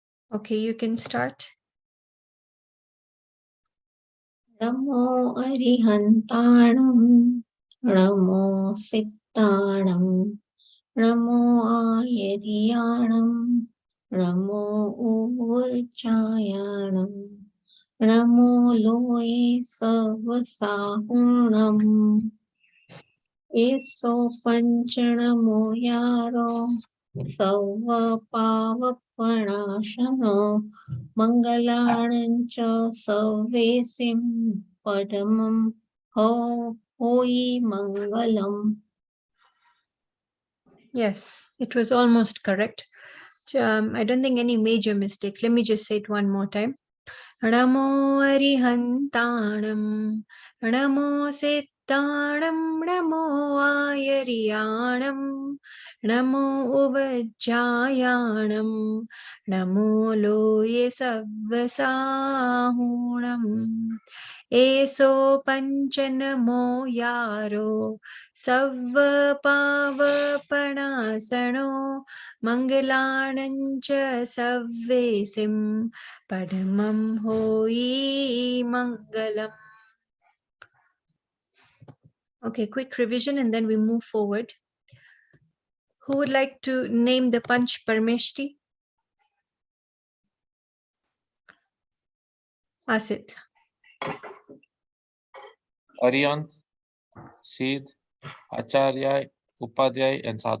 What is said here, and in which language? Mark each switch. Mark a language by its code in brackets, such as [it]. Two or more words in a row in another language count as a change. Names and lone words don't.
[en] Okay, you can start. [pra] Namo Arihantanam, Namo Sittanam, Namo Ayariyanam, Namo Uvajjayanam, Namo Loye Savasahunam, Eso Panchanamo Yaro, Sava Pavapanashano, Mangalancha Savesim Padamam Hoi Mangalam. [en] Yes, it was almost correct. I don't think any major mistakes. Let me just say it one more time. [pra] Namo Arihantanam, Namo Sittanam, Namo Ayariyanam, Namo Uvajjayanam, Namo Loye Savvasahunam. Eso Panchanamo Yaro, Savva Pavapanasano, Mangalanancha Savvesim, Padamam Hoi Mangalam. [en] Okay, quick revision and then we move forward. Who would like to name the Panch Parmeshti? Asit. Arihant, Siddh, Acharya, Upadhyay, and Sadhu.